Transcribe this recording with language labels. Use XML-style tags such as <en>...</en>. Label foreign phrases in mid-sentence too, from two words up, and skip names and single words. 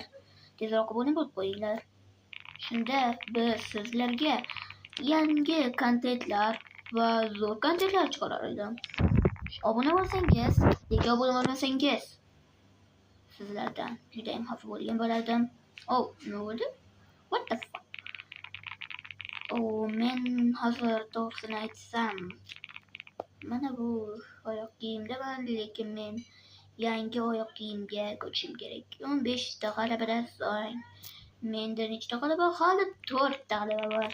<uz>Tezroq obuna bo'lib qo'yinglar. Shunda biz sizlarga yangi kontentlar va zo'r kontentlar chiqarar edim. Obuna bo'lsangiz, lekin obuna bo'lmasangiz, sizlardan juda ham xafa bo'lgan bo'lardim. Nima bo'ldi?</uz> <en>What the fuck?</en> <uz>Men hozir to'g'risini aytsam, mana bu oyoq kiyimdaman, lekin men yangi oyoq kiyimga ko'chishim kerak. 15 ta g'alabadan so'ng menda nechta g'alaba? Hali 4 ta g'alaba bor.</uz>